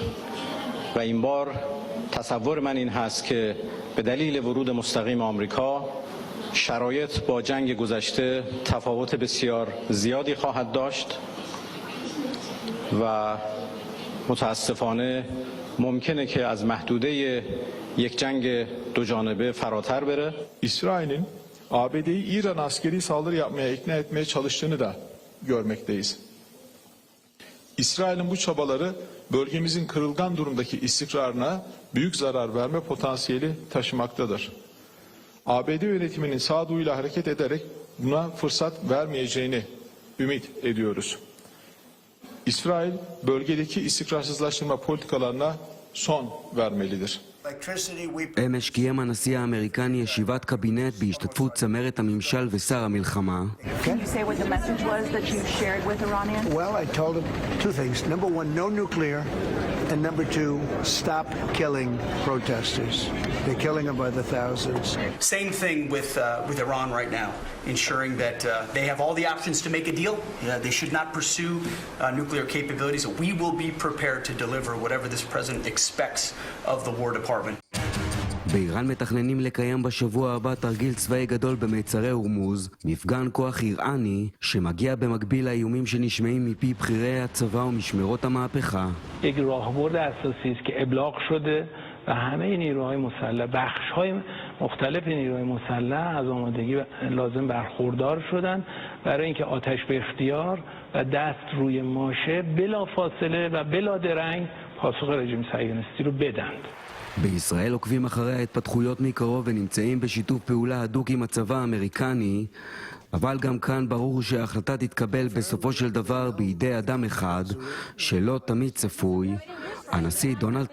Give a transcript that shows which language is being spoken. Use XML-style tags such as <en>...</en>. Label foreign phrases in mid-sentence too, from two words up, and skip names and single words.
<fa>و این بار تصور من این هست که به دلیل ورود مستقیم آمریکا شرایط با جنگ گذشته تفاوت بسیار زیادی خواهد داشت و متاسفانه ممکنه که از محدوده یک جنگ دو جانبه فراتر بره.</fa> <tr>İsrail'in ABD'yi İran askeri saldırı yapmaya ikna etmeye çalıştığını da görmekteyiz. İsrail'in bu çabaları bölgemizin kırılgan durumdaki istikrarına büyük zarar verme potansiyeli taşımaktadır. ABD yönetiminin sağduyuyla hareket ederek buna fırsat vermeyeceğini ümit ediyoruz. İsrail bölgedeki istikrarsızlaştırma politikalarına son vermelidir.</tr> <he>אמש קיים הנשיא האמריקני ישיבת קבינט בהשתתפות צמרת הממשל ושר המלחמה.</he> <en>Can you say what the message was that you shared with Iranians? Well, I told them two things. Number one, no nuclear. And number two, stop killing protesters. They're killing them by the thousands. Same thing with Iran right now, ensuring that they have all the options to make a deal. They should not pursue nuclear capabilities. We will be prepared to deliver whatever this president expects of the War Department.</en> <he>באיראן מתכננים לקיים בשבוע הבא תרגיל צבאי גדול במיצרי הורמוז, מפגן כוח איראני שמגיע במקביל לאיומים שנשמעים מפי בכירי הצבא ומשמרות המהפכה.</he> <fa>یک راهبرد اساسی است که ابلاغ شده و همه نیروهای مسلح، بخش‌های مختلف نیروهای مسلح از آمادگی لازم برخوردار شدند برای اینکه آتش به اختیار و دست روی ماشه بلا فاصله و بلا درنگ پاسخ رژیم صهیونیستی رو بدند.</fa> <he>בישראל עוקבים אחרי ההתפתחויות מקרוב ונמצאים בשיתוף פעולה הדוק עם הצבא האמריקני, אבל גם כאן ברור שההחלטה תתקבל בסופו של דבר בידי אדם אחד שלא תמיד צפוי, הנשיא דונלד טראמפ.</he>